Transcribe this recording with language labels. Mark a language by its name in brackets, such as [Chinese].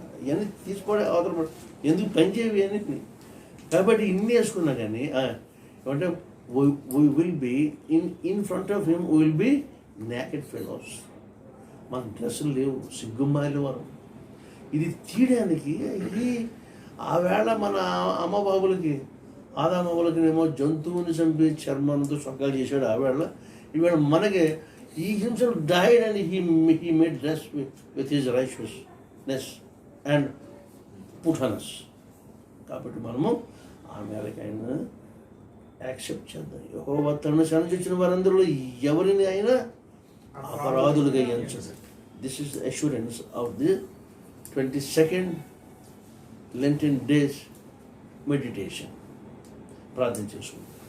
[Telugu] ఇవన్నీ తీసుకోవడం అవతల పడు, ఎందుకు పనిచేయవి అన్నిటిని. కాబట్టి ఇన్ని వేసుకున్నా కానీ ఏమంటే [English] We will be in front of him, we will be naked fellows. [Telugu] మన డ్రెస్సులు లేవు, సిగ్గుమాలి వారు. ఇది తీయడానికి ఇది ఆవేళ మన అమ్మ బాబులకి ఆదామవులకి ఏమో జంతువుని చంపి చర్మంతో సొక్కలు చేశాడు ఆవేళ. ఈవేళ మనకి [English] he himself died and he made dress with his righteousness and put on us. [Telugu] కాబట్టి మనము ఆ మేరకు ఆయన యాక్సెప్ట్ చేద్దాం. యెహోవా తనను శరణించిన వారందరిలో ఎవరిని అయినా అపరాధులుగా ఎంచదు. [English] This is the assurance of the 22nd Lenten days meditation. [Telugu] ప్రార్థన చేసుకుంటాం.